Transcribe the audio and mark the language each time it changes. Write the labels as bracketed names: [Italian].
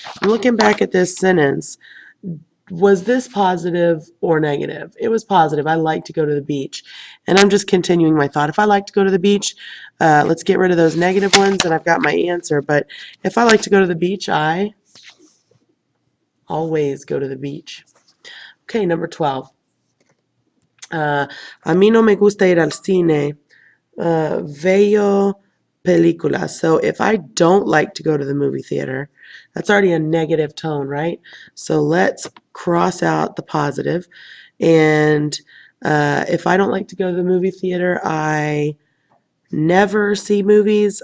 [English] I'm looking back at this sentence. Was this positive or negative? It was positive. I like to go to the beach. And I'm just continuing my thought. If I like to go to the beach, let's get rid of those negative ones, and I've got my answer. But if I like to go to the beach, I always go to the beach. Okay, number 12. [Spanish] A mí no me gusta ir al cine. Veo películas. [English] So if I don't like to go to the movie theater, that's already a negative tone, right? So let's cross out the positive. And if I don't like to go to the movie theater, I never see movies.